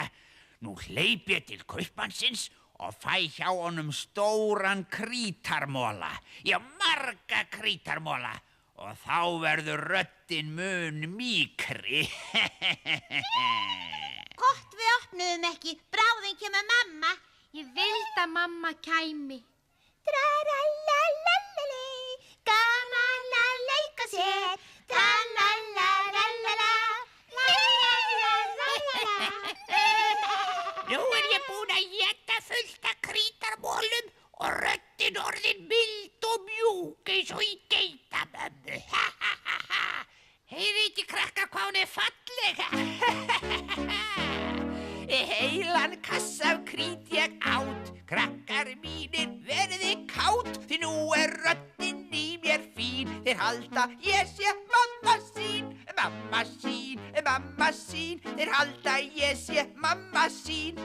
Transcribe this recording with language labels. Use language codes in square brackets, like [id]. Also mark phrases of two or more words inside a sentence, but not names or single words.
[is] Nú hleyp ég til kaupmannsins og fæ hjá honum stóran krítarmola. Já, marga krítarmola. Og þá verður röddin mun mýkri. Gott við opnuðum ekki, bráðum kemur mamma. Ég vildi að mamma kæmi. Tra-ra-la-la-la-la, gaman að leika sér. Tra-la-la-la-la-la, la-la-la-la-la. Nú ég búin að éta fullt af krítarmolum og röddin orðin mild og mjúk eins og í geitamömmu. Heyri ekki krakkar hvað hún fallega. Heilan kassa af krít ég át, krakkar mínir verði kát, því nú röddin í mér fín, þeir halda ég sé mamma sín, mamma sín, mamma sín, þeir halda ég sé mamma sín.